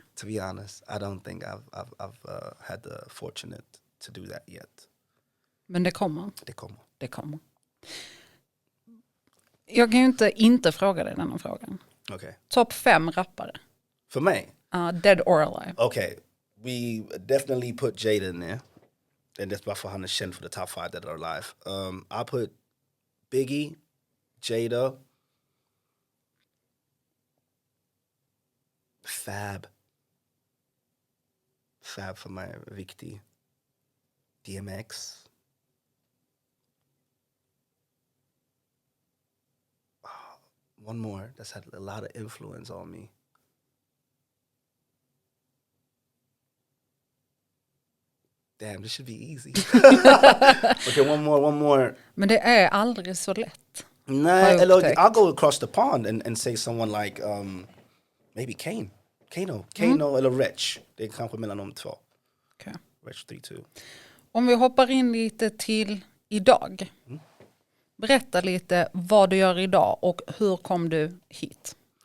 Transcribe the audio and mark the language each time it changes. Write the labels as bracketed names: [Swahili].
[English] To be honest, I don't think I've had the fortunate to do that yet. [Swedish] Men det kommer. Det kommer. Jag kan ju inte fråga dig denna frågan. [English] Okay. [Swedish] Topp 5 rappare. För mig? [English] Dead or alive. Okay. We definitely put Jada in there. And that's [Swedish] varför han är känd för [English] the top 5 that are alive. I put Biggie, Jada, Fab [Swedish] för mig är viktig. [English] DMX. One more that's had a lot of influence on me. Damn, this should be easy. Okay, one more. [Swedish] Men det är aldrig så lätt. [English] Nej, I'll go across the pond and say someone like maybe Kano eller Rich. [Swedish] Det är kanske mellan de två. [English] Okay. Rich 3-2. [Swedish] Om vi hoppar in lite till idag. Berätta lite vad du gör idag och hur kom du hit?